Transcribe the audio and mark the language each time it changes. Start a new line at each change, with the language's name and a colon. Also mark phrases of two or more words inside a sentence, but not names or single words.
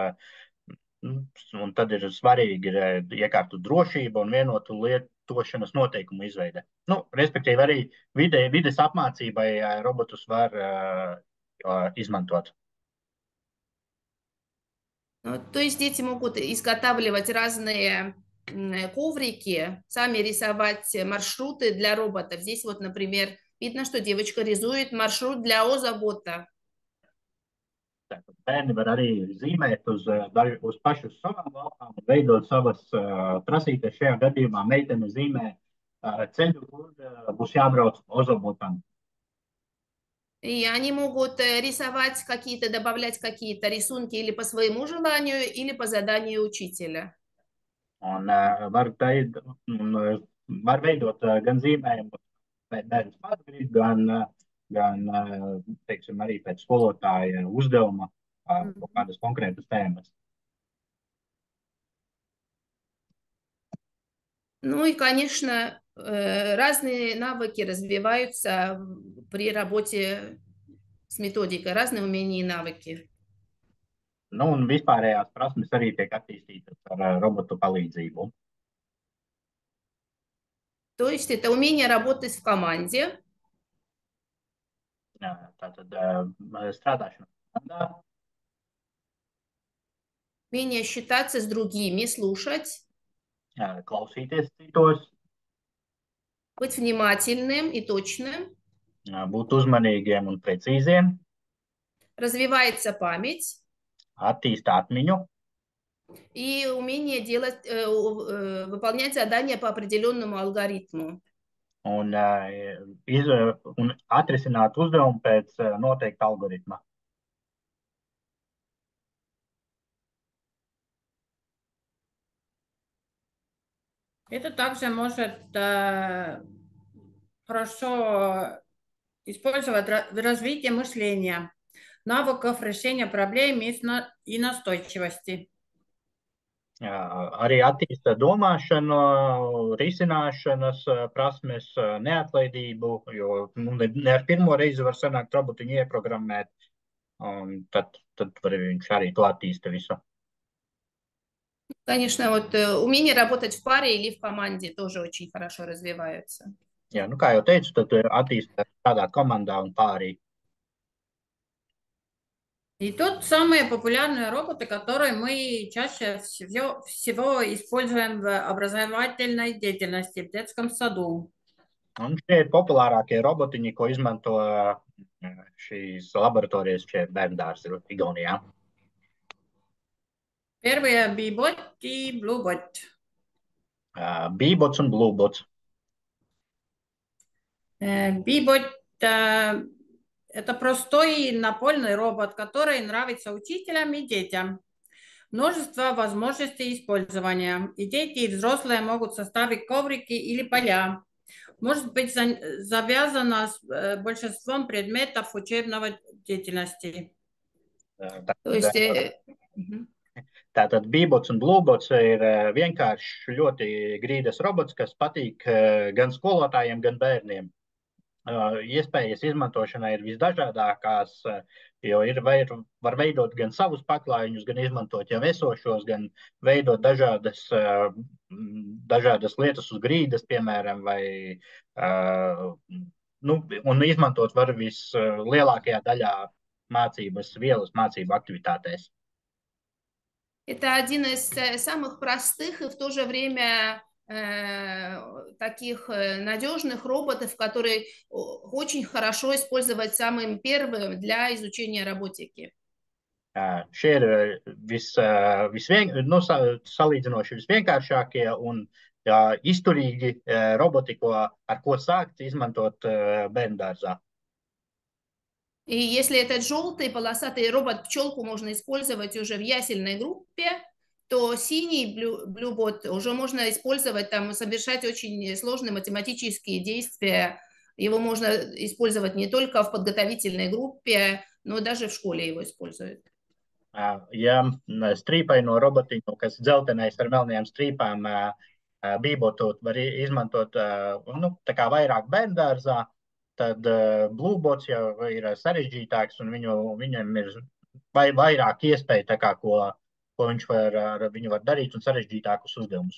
Latvian: Un tad ir svarīgi iekārtu drošība un vienotu lietošanas noteikumu izveide. Nu, respektīvi arī vides apmācībai robotus var izmantot.
Russian: То есть дети могут изготавливать разные коврики, сами рисовать маршруты для роботов. Здесь вот, например, видно, что девочка рисует маршрут для озабота.
Latvian: Bērni var arī zīmēt uz pašu savām laukām, veidot savas prasītes. Šajā gadījumā meitene zīmē ceļu, kur būs jābrauc ozobotam.
Russian: И они могут рисовать какие-то, добавлять какие-то рисунки или по своему желанию, или по заданию учителя.
Latvian: Un var veidot gan zīmējumus, bērns pats grib, gan teiksim, arī pēc skolotāja uzdevuma kaut kādas konkrētas tēmas.
Russian: Ну и, конечно, разные навыки развиваются при работе с методикой, разные умения и навыки.
Latvian: Nu, un vispārējās prasmes arī tiek attīstītas ar robotu palīdzību.
Russian: То есть это умение работать в команде.
Latvian: Tātad strādāšana komandā.
Russian: Умение считаться с другими, слушать,
Latvian: klausīties citos,
Russian: быть внимательным и точным,
Latvian: būt uzmanīgiem un precīziem,
Russian: развивается память
Latvian: attīst atmiņu
Russian: и умение делать, выполнять задания по определенному алгоритму.
Latvian: un, un atrisināt uzdevumu pēc noteikta algoritma.
Russian: Это также может хорошо использовать в развитии мышления, навыков решения проблем и настойчивости.
Latvian: Arī attīsta domāšanu, risināšanas prasmes, neatlaidību, jo ne ar pirmo reizi var sanākt robotiņu ieprogrammēt, un tad viņš arī to attīsta visu.
Russian: Конечно, вот умение работать в паре или в команде тоже очень хорошо развиваются.
Latvian: Jā, nu, kā jau teicu, tad attīsta strādāt komandā un pārī.
Russian: И тут самые популярные роботы, которые мы чаще всего используем в образовательной деятельности в детском саду.
Latvian: Un šie ir populārākie robotiņi, ko izmanto šīs laboratorijas šie bērndārzi Igaunijā.
Russian: Первые Bee-Bot и Blue-Bot.
Latvian: Bee-Bots un Blue-Bots.
Russian: Bee-Bot это простой напольный робот, который нравится учителям и детям. Множество возможностей использования. И дети, и взрослые могут составить коврики или поля. Может быть завязано с большинством предметов учебной деятельности.
Latvian: Tātad Bee-Bots un Blue-Bots ir vienkārši ļoti grīdas robots, kas patīk gan skolotājiem, gan bērniem. Iespējas izmantošanai ir visdažādākās, jo var veidot gan savus paklājiņus, gan izmantot jau esošos, gan veidot dažādas lietas uz grīdas, piemēram, vai un izmantot var vislielākajā daļā mācību aktivitātēs.
Russian: Это один из самых простых и в то же время таких надежных роботов, которые очень хорошо использовать самым первым для изучения роботики.
Latvian: Šie ir salīdzinoši visvienkāršākie un izturīgi roboti, ar ko sākt izmantot bērndārzā.
Russian: И если этот желтый полосатый робот-пчелку можно использовать уже в ясельной группе, то синий Blue-Bot уже можно использовать, там, совершать очень сложные математические действия. Его можно использовать не только в подготовительной группе, но даже в школе его используют.
Latvian: Ja strīpaino robotiņu, kas dzeltenais ar melnajām strīpām, Bee-Botu var izmantot tā kā vairāk bērndārzā, tad Blue-Bots jau ir sarežģītāks un viņam ir vairāk iespēju, tā kā, ko viņu var darīt un sarežģītākus uzdevumus.